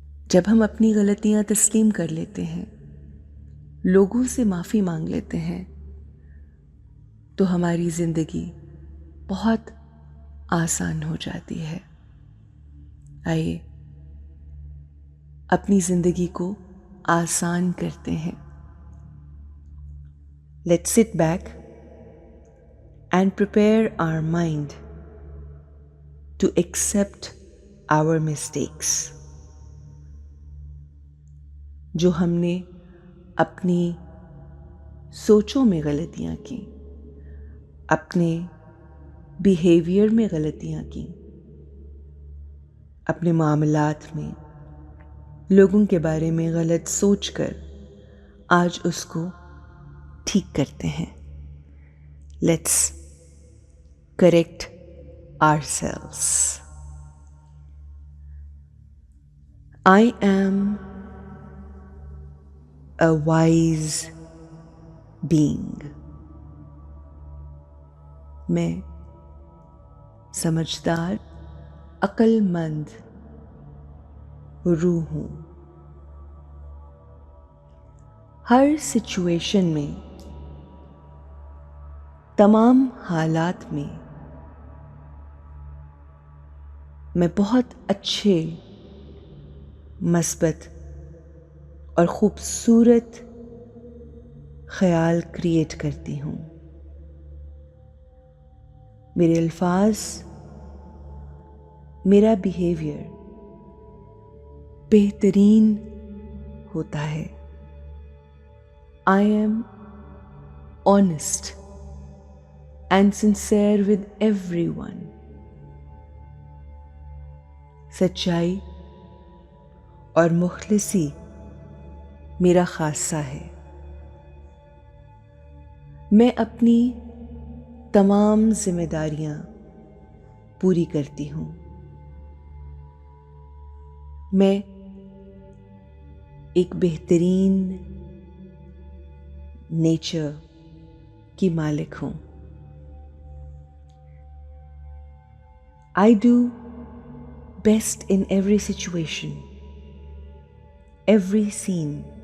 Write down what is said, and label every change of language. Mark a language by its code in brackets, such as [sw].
[hi] जब हम अपनी गलतियां तस्लीम कर लेते हैं, लोगों से माफ़ी मांग लेते हैं, तो हमारी ज़िंदगी बहुत आसान हो जाती है। आइए अपनी ज़िंदगी को आसान करते हैं। [en] Let's sit back and prepare our mind to accept our mistakes. [hi] जो हमने अपनी सोचों में गलतियां की, अपने बिहेवियर में गलतियां की, अपने मामलात में लोगों के बारे में गलत सोचकर आज उसको ठीक करते हैं। [en] Let's correct ourselves. I am a wise being. [hi] मैं समझदार, अक्लमंद रूह हूँ। हर सिचुएशन में, तमाम हालात में मैं बहुत अच्छे, मस्बत और खूबसूरत ख्याल क्रिएट करती हूँ। मेरे अल्फाज, मेरा बिहेवियर बेहतरीन होता है। [en] I am honest and sincere with everyone. [hi] सच्चाई और मुखलिसी मेरा खासा है। मैं अपनी तमाम जिम्मेदारियां पूरी करती हूँ। मैं एक बेहतरीन नेचर की मालिक हूँ। [en] I do best in every situation, every scene.